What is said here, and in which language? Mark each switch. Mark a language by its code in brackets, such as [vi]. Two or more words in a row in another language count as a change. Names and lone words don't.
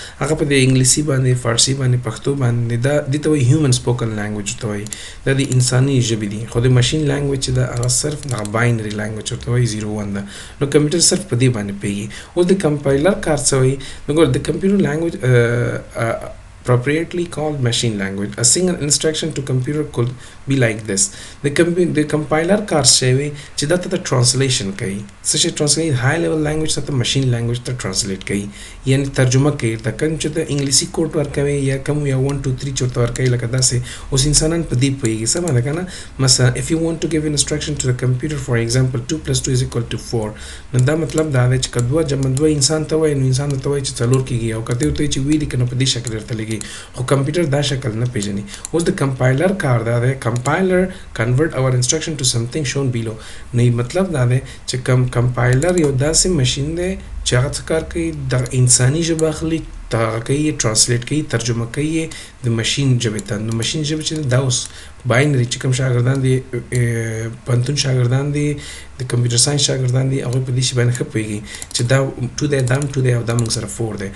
[ps] هغه په د انګلیسي باندې، فارسي باندې، پښتو باندې دا دې ته وایي [en] human spoken language [ps] ته وایي، دا د انساني ژبې دي. خو د [en] machine language [ps] چې ده هغه صرف د [en] binary language [ps] ورته وایي 01 ده. نو کمپیوټر صرف په دې باندې پوهیږي. اوس د کمپایلر کار څه وایي؟ نو ګوره د [en] computer language appropriately called machine language. A single instruction to computer could be like this. The compiler [ps] کار شوی چې دا ته translation کوي. څه شي translate [en] high level language [ps] ته [en] machine language [ps] ته translate کوي، یعنی ترجمه کوي. دا کوم چې د انګلیسي کوډ ورکوي یا کوم یا 1 2 3 چورته ورکوي لکه داسې، اوس انسانان په دې پوهیږي، سمه ده که نه؟ [en] مثلا if you want to give an instruction to the computer for example 2 + 2 = 4، [ps] نو دا مطلب دا دی چې که دوه جمع دوه انسان ته وایي، نو انسان ته وایي چې 4 کېږي، او که ته ورته وایي چې ویې لیکه نو په دې شکل ورته لیکي. خو کمپیوټر دا شکل نه پیژني. اوس د کمپایلر کار دا دی، کمپایلر [en] convert our instruction to something shown below. [ps] نو مطلب دا دی چې کمپایلر یو داسې ماشین دی چې هغه څه کار کوي، د انساني ژبه اخلي، هغه کوي ترانسلیټ کوي، ترجمه کوي د ماشین ژبې ته. نو ماشین ژبه چې دا اوس باینري چې کوم شاګردان دي، پوهنتون شاګردان دي، د [en] computer science [ps] شاګردان دي، هغوی په دې شي باندې ښه پوهېږي چې دا 2 دی، دا 2 دی، او دا موږ سره 4 دی.